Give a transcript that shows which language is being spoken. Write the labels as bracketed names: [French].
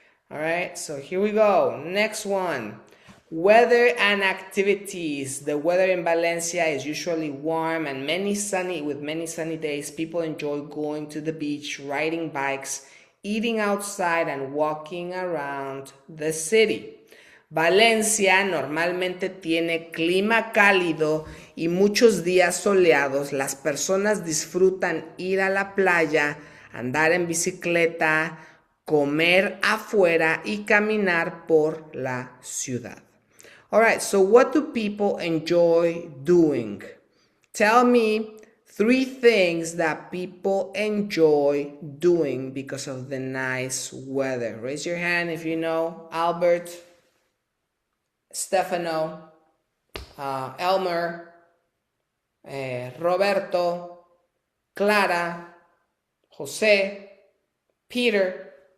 [English] All right, so here we go. Next one. Weather and activities. The weather in Valencia is usually warm and with many sunny days. People enjoy going to the beach, riding bikes, eating outside, and walking around the city. [Spanish] Valencia normalmente tiene clima cálido y muchos días soleados. Las personas disfrutan ir a la playa, andar en bicicleta, comer afuera y caminar por la ciudad. [English] All right, so what do people enjoy doing? Tell me 3 things that people enjoy doing because of the nice weather. Raise your hand if you know. Albert, Stefano, Elmer, Roberto, Clara, Jose, Peter.